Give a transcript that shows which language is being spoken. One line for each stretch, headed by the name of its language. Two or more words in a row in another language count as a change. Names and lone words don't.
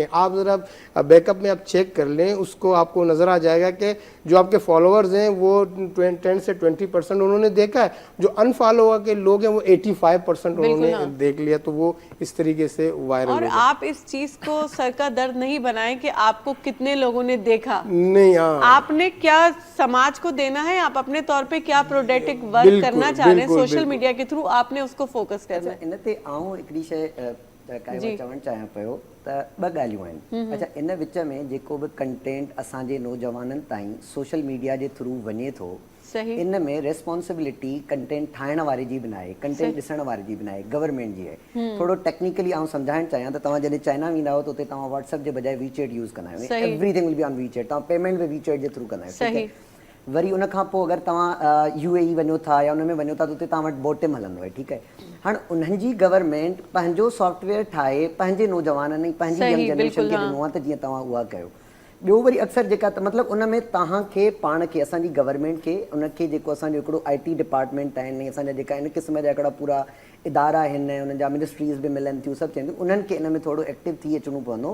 Hindi: आप ज़रा बैकअप में आप चेक कर लें, उसको आपको नज़र आ जाएगा कि जो आपके फॉलोअर्स हैं वो 10 से 20% उन्होंने देखा है, जो अनफॉलो के लोग हैं वो 85% उन्होंने देख लिया। तो वो इस तरीके से वायरल और हो गया। आप इस चीज को सर का दर्द नहीं बनाएं कि आपको कितने लोगों ने देखा, नहीं, हाँ, आपने क्या समाज को देना है, आप अपने तौर पे क्या
English: productive work
Hindi: बिल्कुल, करना चाह रहे हैं बिल्कुल, सोशल बिल्कुल। मीडिया के थ्रू, आपने उसको फोकस करना है।
Sindhi: इन ते आऊं हिकिड़ी शइ काई चवणु चाहियां पियो त ॿ ॻाल्हियूं आहिनि। अच्छा, इन विच में जेको बि कंटेंट असांजे नौजवाननि ताईं
English: social media
Sindhi: जे थ्रू वञे थो, सही। इन में रेस्पॉन्सिबिलिटी कंटेंट ठाहिण वारे जी बि नाहे, कंटेंट ॾिसण वारे जी बि नाहे, गवर्नमेंट जी आहे। थोरो टेक्निकली आउं सम्झाइणु चाहियां त तव्हां जॾहिं चाइना वेंदा हो त उते तव्हां व्हाट्सएप जे बजाए वीचैट यूज़ कंदा आहियो, सही।
English: everything will be on WeChat,
Sindhi: तव्हां पेमेंट बि वीचैट जे थ्रू कंदा आहियो,
Hindi: ठीक सही। है?
Sindhi: वरी उन खां पोइ अगरि तव्हां UAE वञो था या उन में वञो था त उते तव्हां वटि बोटिम हलंदो आहे, ठीकु आहे। हाणे उन्हनि जी गवर्नमेंट पंहिंजो सॉफ्टवेयर ठाहे पंहिंजे नौजवाननि ऐं पंहिंजी सही,
English: young generation
Sindhi: बिल्कुलु, खे हाँ। ॾिनो आहे त जीअं तव्हां उहा कयो। ॿियो वरी अक्सर जेका त मतिलबु उन में तव्हांखे पाण खे, असांजी गवर्नमेंट खे, उनखे जेको असांजो हिकिड़ो
English: IT department
Sindhi: आहिनि, असांजा जेका इन क़िस्म जा हिकिड़ा पूरा इदारा आहिनि, उन्हनि जा मिनिस्ट्रीज़ बि मिलनि थियूं, सभु थियनि थियूं, उन्हनि खे इन में थोरो एक्टिव थी अचिणो पवंदो।